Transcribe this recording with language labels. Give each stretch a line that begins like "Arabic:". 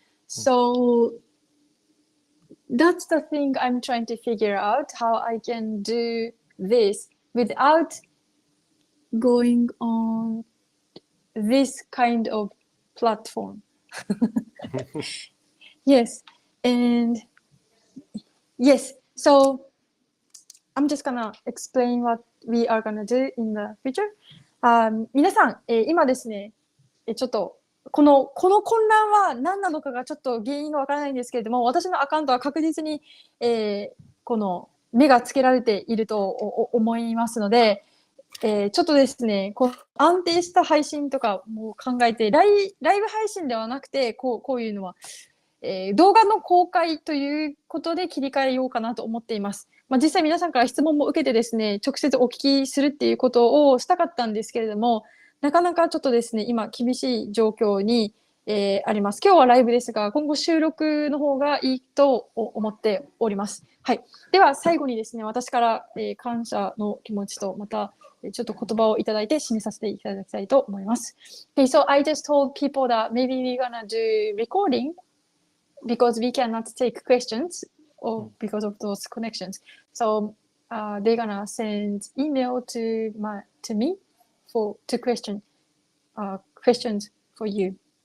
English: So that's the thing I'm trying to figure out, how I can do this without going on this kind of platform. Yes, and yes, so I'm just gonna explain what we are gonna do in the future.
Japanese: 皆さん、今ですね、ちょっとこの混乱は何なのかがちょっと原因がわからないんですけれども、私のアカウントは確実に、この目がつけられていると思いますので、ちょっとですね、安定した配信とかも考えて、ライブ配信ではなくて、こういうのは動画の公開ということで切り替えようかなと思っています。実際皆さんから質問も受けてですね、直接お聞きするっていうことをしたかったんですけれども、なかなかちょっとですね、今厳しい状況に、あります。今日はライブですが、今後収録の方がいいと思っております。はい。では最後にですね、私から、感謝の気持ちとまたちょっと言葉をいただいて締めさせていただきたいと思います。
English: Okay, so I just told people that maybe we're gonna do recording because we cannot take questions or because of those connections. So they're gonna send email to me to questions for you.